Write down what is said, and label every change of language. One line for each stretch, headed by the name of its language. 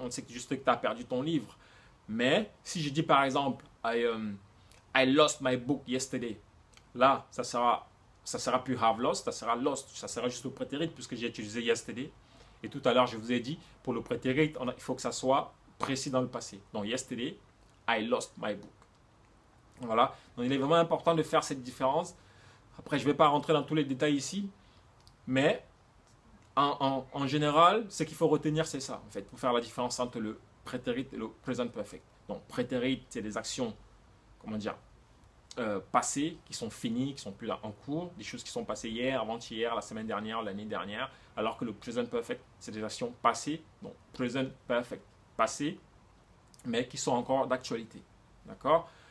French: On sait juste que tu as perdu ton livre. Mais, si je dis par exemple,
English: I lost my book yesterday.
French: Là, ça sera plus have lost, ça sera lost, ça sera juste le prétérit puisque j'ai utilisé yesterday. Et tout à l'heure, je vous ai dit, pour le prétérit, il faut que ça soit précis dans le passé. Donc,
English: yesterday, I lost my book.
French: Voilà. Donc, il est vraiment important de faire cette différence. Après, je ne vais pas rentrer dans tous les détails ici, mais en général, ce qu'il faut retenir, c'est ça, en fait, pour faire la différence entre le prétérit et le present perfect. Donc, prétérit, c'est des actions, comment dire, passées, qui sont finies, qui sont plus là en cours, des choses qui sont passées hier, avant-hier, la semaine dernière, l'année dernière, alors que le present perfect, c'est des actions passées, donc present perfect, passées, mais qui sont encore d'actualité. D'accord?